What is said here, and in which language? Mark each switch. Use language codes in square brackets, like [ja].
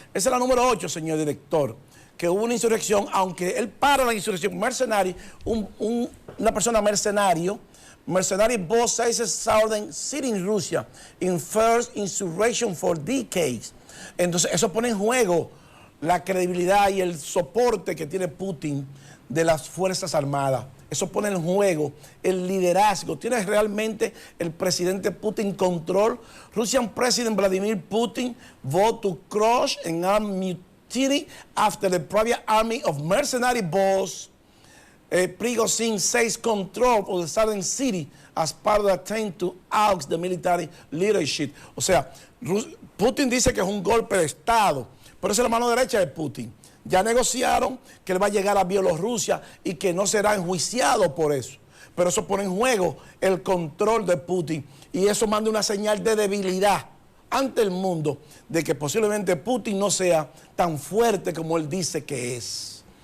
[es] Esa es la número 8, señor director, que hubo una insurrección, aunque él para la insurrección, mercenario, una persona mercenario [en] both sizes southern city in Russia in first insurrection for decades. [es] Entonces, eso pone en juego la credibilidad y el soporte que tiene Putin de las Fuerzas Armadas. Eso pone en juego el liderazgo. ¿Tiene realmente el presidente Putin control? [en] Russian President Vladimir Putin vowed to crush an armed mutiny after the private army of mercenary boss Prigozhin seized control of the southern city as part of the attempt to oust the military leadership. [es] O sea, Putin dice que es un golpe de Estado, pero esa es la mano derecha de Putin. Ya negociaron que él va a llegar a Bielorrusia y que no será enjuiciado por eso. Pero eso pone en juego el control de Putin y eso manda una señal de debilidad ante el mundo de que posiblemente Putin no sea tan fuerte como él dice que es.